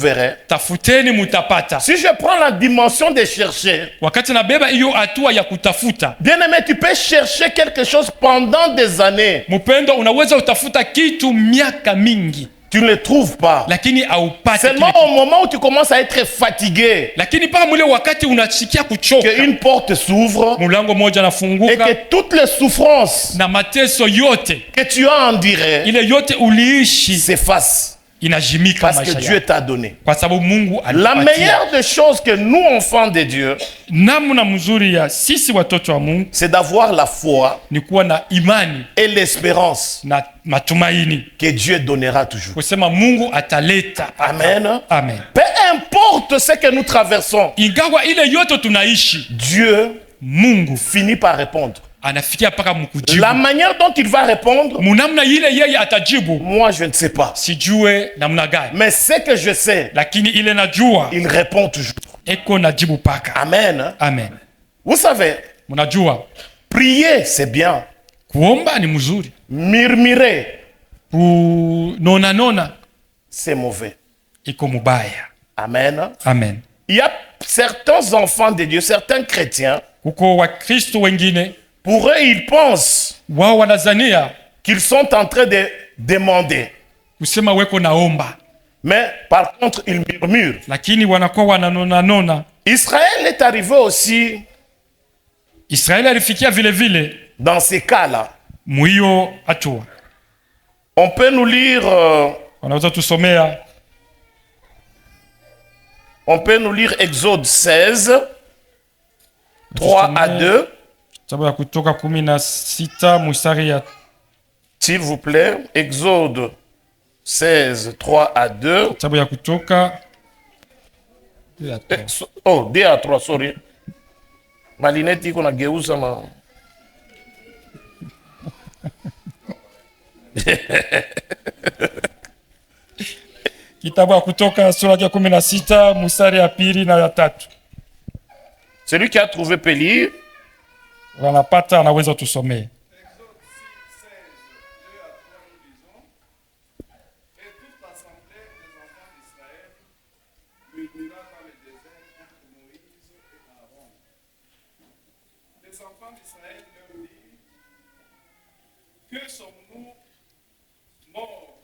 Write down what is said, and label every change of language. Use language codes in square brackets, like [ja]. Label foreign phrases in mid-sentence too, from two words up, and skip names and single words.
[sw] » tafuteni mutapata. [fr] Si je prends la dimension de chercher, [sw] Wakati nabeba hiyo hatua ya kutafuta, [fr] bien-aimé, tu peux chercher quelque chose pendant des années. [sw] mpendo, unaweza utafuta kitu miaka mingi, [fr] Tu ne le trouves pas. [sw] lakini haupati kile [fr] Seulement [sw] kitu. [fr] au moment où tu commences à être fatigué, [sw] Lakini paka mule wakati unasikia kuchoka, [fr] qu'une porte s'ouvre [sw] mulango moja [fr] et [sw] nafunguka [fr] que toutes les souffrances [sw] na mateso yote [fr] que tu as endurées [sw] ile yote uliishi [fr] s'effacent [sw] inajimika [fr] parce que [sw] maisha [fr] Dieu [sw] yako, [fr] t'a donné. [sw] kwa sababu Mungu [fr] La [sw] alipatia. [fr] meilleure des choses que nous, enfants de Dieu, [sw] Namna mzuri ya sisi watoto wa Mungu [fr] c'est d'avoir la foi [sw] ni kuwa na imani [fr] et l'espérance [sw] na matumaini [fr] que Dieu donnera toujours. [sw] kusema Mungu ataleta. [fr] Amen. [sw] Amen. [fr] Peu importe ce que nous traversons, [sw] Ingawa ile yote tunaishi, [fr] Dieu [sw] Mungu [fr] finit par répondre. [sw] anafikia mpaka mkujibu. [fr] La manière dont il va répondre, [sw] Munamna ile yeye atajibu [fr] moi je ne sais pas. [sw] sijue namna gani, [fr] Mais ce que je sais, [sw] lakini ile najua [fr] il répond toujours. [sw] eko najibu paka. [fr] Amen. [sw] Amen. [fr] Vous savez, [sw] Mnajua [fr] prier c'est bien. [sw] kuomba ni mzuri, [fr] Murmurer, [sw] kunona [fr] c'est mauvais. [sw] iko mubaya. [fr] Amen. [sw] Amen. [fr] Il y a certains enfants de Dieu, certains chrétiens, [sw] Kuko Wakristo wengine [fr] pour eux, ils pensent [sw] wao wanazania [fr] qu'ils sont en train de demander. [sw] kusema weko naomba, [fr] Mais par contre, ils murmurent. [sw] lakini wanakuwa wananona. [fr] Israël est arrivé aussi [sw] Israeli alifikia vile vile [fr] dans ces cas-là. [sw] mwiyo hatua. [fr] On peut nous lire, [sw] Wanaweza tusomea [fr] Exode 16, 3 à 2, [sw] kitabu ya Kutoka 16 mstari ya [fr] s'il vous plaît. Exode 16, 3 à 2. [sw] kitabu ya Kutoka [fr] Oh, 2 à 3, sorry. [sw] Malineti iko nageuza ma... kitabu ya Kutoka sura ya 16 mstari ya pili na ya tatu. [fr] Celui qui a trouvé peut lire. [sw] Wanapata anaweza tusomee. [fr] Les enfants d'Israël leur dirent, que sommes-nous morts